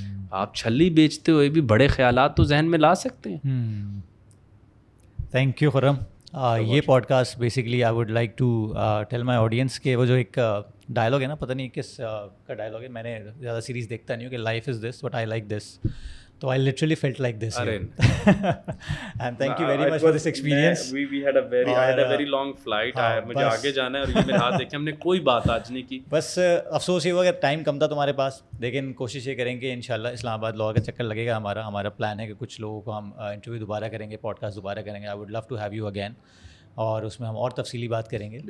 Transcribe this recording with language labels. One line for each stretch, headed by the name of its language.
Urdu: آپ چھلی بیچتے ہوئے بھی بڑے خیالات تو ذہن میں لا سکتے ہیں.
English: Thank you Khurram.
Urdu: یہ pod cost basically
English: I would like to tell my audience
Urdu: کہ وہ جو ایک ڈائلاگ ہے نا, پتہ نہیں کس کا ڈائلاگ ہے, میں نے زیادہ سیریز دیکھتا نہیں ہوں, کہ
English: Life is this but I like this. So I literally felt like this. And thank you very much for this experience. We had a very long flight.
Urdu: مجھے آگے جانا ہے اور یہ میرے ہاتھ دیکھیں ہم نے کوئی بات آج نہیں کی. بس افسوس یہ ہوا کہ ٹائم کم تھا تمہارے پاس, لیکن کوشش یہ کریں گے انشاءاللہ اسلام آباد لاہور کا چکر لگے گا. ہمارا پلان ہے کہ کچھ لوگوں کو ہم انٹرویو دوبارہ کریں گے, پوڈ کاسٹ دوبارہ کریں گے.
English: I would love to have you again,
Urdu: اور اس میں ہم اور تفصیلی بات کریں گے.